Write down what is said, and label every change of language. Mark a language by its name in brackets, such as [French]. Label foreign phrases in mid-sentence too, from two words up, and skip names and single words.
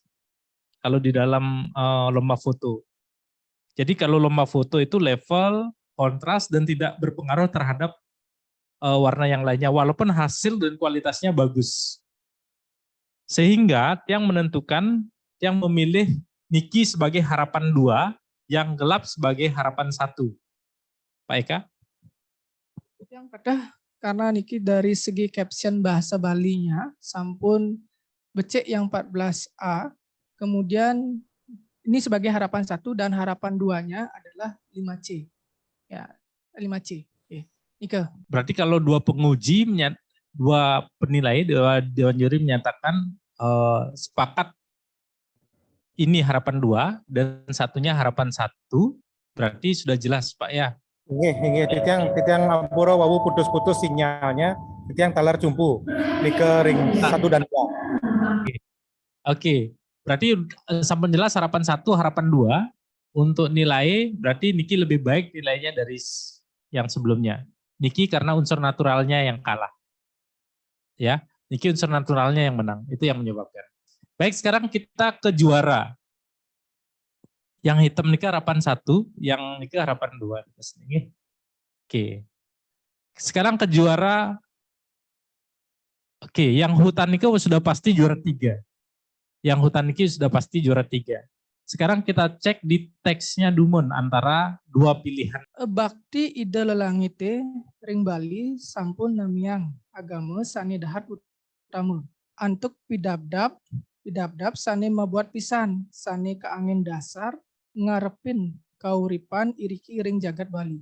[Indonesian] Kalau di dalam lomba foto. Jadi kalau lomba foto itu level, kontras, dan tidak berpengaruh terhadap warna yang lainnya, walaupun hasil dan kualitasnya bagus. Sehingga yang menentukan, yang memilih Niki sebagai harapan 2, yang gelap sebagai harapan 1. Pak Eka? Yang pada karena Niki dari segi caption bahasa Balinya [Balinese] sampun becek [Indonesian] yang 14A, kemudian ini sebagai harapan 1 dan harapan 2-nya adalah 5C. Ya, 5C. Oke. Nika. Berarti kalau dua penguji, dua penilai, dewan juri menyatakan sepakat ini harapan 2 dan satunya harapan 1, berarti sudah jelas Pak ya. [Balinese] Nggih, titiang ampura wawu putus-putus sinyalnya, titiang talar jumpu. Nike ring 1 dan 2. [Indonesian] Oke. Berarti sampun jelas harapan 1, harapan 2 untuk nilai, berarti Niki lebih baik nilainya dari yang sebelumnya. Niki karena unsur naturalnya yang kalah. Ya, Niki unsur naturalnya yang menang. Itu yang menyebabkan. Baik, sekarang kita ke juara. Yang hitam Niki harapan 1, yang Niki harapan 2. Oke. Sekarang ke juara. Oke, yang hutan Nike sudah pasti juara 3. Yang hutan Nike sudah pasti juara 3. Sekarang kita cek di teksnya Dumon antara dua pilihan. [Balinese] Bakti ide lelangite ring Bali sampun namiang agama sani dahat utama. Antuk pidabdab sani mabuat pisan sani ke angin dasar ngarepin kauripan iriki ring jagat Bali.